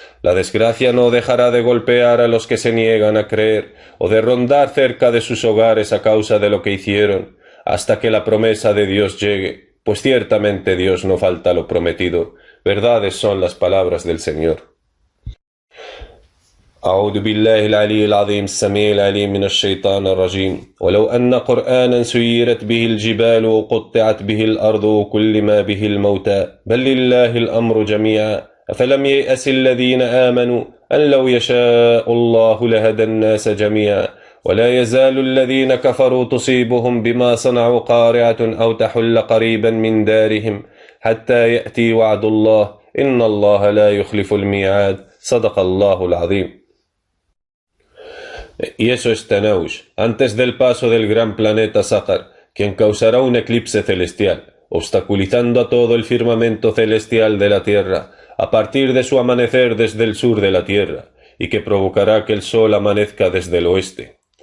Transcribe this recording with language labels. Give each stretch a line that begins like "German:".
Spanish: La desgracia no dejará de golpear a los que se niegan a creer o de rondar cerca de sus hogares a causa de lo que hicieron, hasta que la promesa de Dios llegue, pues ciertamente Dios no falta lo prometido. Verdades son las palabras del Señor.
Arabic: أعوذ بالله العلي العظيم السميع العليم من الشيطان الرجيم ولو أن قرآنا سيرت به الجبال وقطعت به الأرض وكل ما به الموتى بل لله الأمر جميعا أفلم ييأس الذين آمنوا أن لو يشاء الله لهدى الناس جميعا ولا يزال الذين كفروا تصيبهم بما صنعوا قارعة أو تحل قريبا من دارهم حتى يأتي وعد الله إن الله لا يخلف الميعاد صدق الله العظيم.
Spanish: Y eso es Tanaush, antes del paso del gran planeta Sahar, quien causará un eclipse celestial, obstaculizando a todo el firmamento celestial de la Tierra, a partir de su amanecer desde el sur de la Tierra, y que provocará que el Sol amanezca desde el oeste.